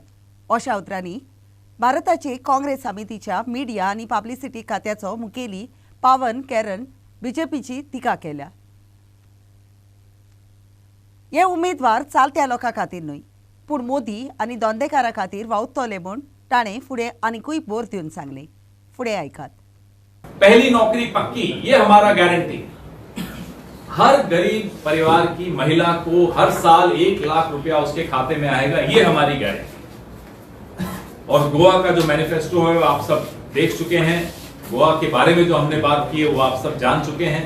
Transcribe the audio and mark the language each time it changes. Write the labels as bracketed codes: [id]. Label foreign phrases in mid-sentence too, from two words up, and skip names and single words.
[kok] अशा उतरांनी भारताचे काँग्रेस समितीच्या मिडिया आनी पब्लिसिटी खात्याचो मुखेली पावन कॅरन बीजेपीची टिका केल्या। हे उमेदवार चालत्या लोकां खातीर न्हय, पूण मोदी आनी धंदेकारां खातीर वावुरतले म्हूण ताणें फुडें आनीकूय बोर दिवन सांगलें। फुडें आयकात। [hi] पहली नौकरी पक्की, ये हमारा गारंटी। हर गरीब परिवार की महिला को हर साल 1 लाख रुपया उसके खाते में आएगा, ये हमारी गारंटी। और गोवा का जो मैनिफेस्टो है वो आप सब देख चुके हैं। गोवा के बारे में जो हमने बात की है वो आप सब जान चुके हैं।